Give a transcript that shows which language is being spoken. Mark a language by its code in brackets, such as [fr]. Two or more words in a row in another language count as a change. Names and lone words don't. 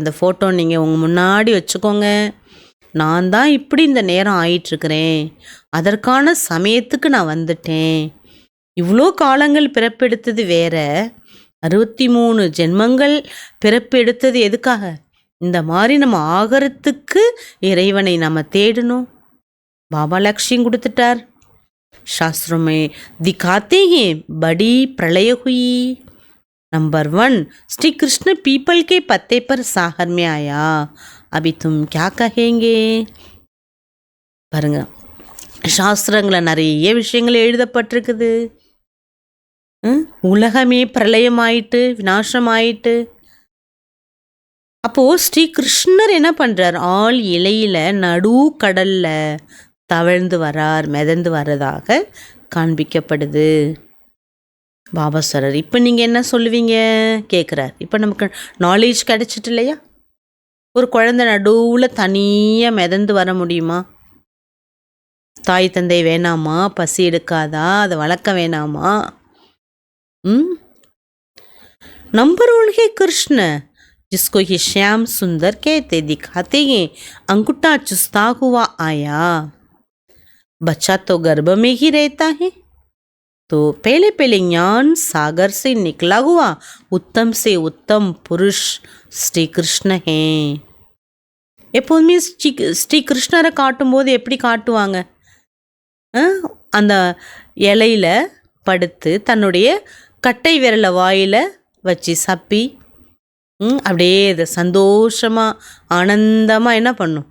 [ta] இந்த ஃபோட்டோ நீங்கள் உங்கள் முன்னாடி வச்சுக்கோங்க. நான் தான் இப்படி இந்த நேரம் ஆயிட்டுருக்கிறேன், அதற்கான சமயத்துக்கு நான் வந்துட்டேன். இவ்வளோ காலங்கள் பிறப்பெடுத்தது வேற, 63 ஜென்மங்கள் பிறப்பெடுத்தது எதுக்காக? இந்த மாதிரி நம்ம ஆகறத்துக்கு இறைவனை நம்ம தேடணும். பாபா லக்ஷ்யம் கொடுத்துட்டார். [hi] शास्त्रों में दिखाते हैं बड़ी प्रलय हुई। नंबर 1, श्री कृष्ण पीपल के पत्ते पर सागर में आया, अभी तुम क्या कहेंगे? [ta] பாருங்க, சாஸ்திரங்களில் நிறைய விஷயங்கள் எழுதப்பட்டிருக்குது. உலகமே பிரளயமாயிட்டு, விநாசமாயிட்டு. அப்போ ஸ்ரீ கிருஷ்ணர் என்ன பண்றார்? ஆள் இலையில நடு கடல்ல தவழ்ந்து வரார், மிதந்து வர்றதாக காண்பிக்கப்படுது. பாபா சார் இப்போ நீங்கள் என்ன சொல்லுவீங்க கேட்குறார். இப்போ நமக்கு நாலேஜ் கிடைச்சிட்டு இல்லையா? ஒரு குழந்தை நடுவில் தனியாக மிதந்து வர முடியுமா? தாய் தந்தை வேணாமா? பசி எடுக்காதா? அதை வளர்க்க வேணாமா? [hi] नंबर 1 है कृष्ण, जिसको ये श्याम सुंदर कहते दिखाते हैं, अंगूठा चुस्ता हुआ आया। बच्चा तो गर्भ में ही रहता है, तो पहले पहले ज्ञान सागर से निकला हुआ उत्तम से उत्तम पुरुष श्री कृष्ण हैं. [ta] எப்போதுமே ஸ்ரீ கிருஷ்ணரை காட்டும்போது எப்படி காட்டுவாங்க? அந்த இலையில படுத்து தன்னுடைய கட்டை விரலை வாயில் வச்சு சப்பி அப்படியே இதை சந்தோஷமாக ஆனந்தமாக என்ன பண்ணும்?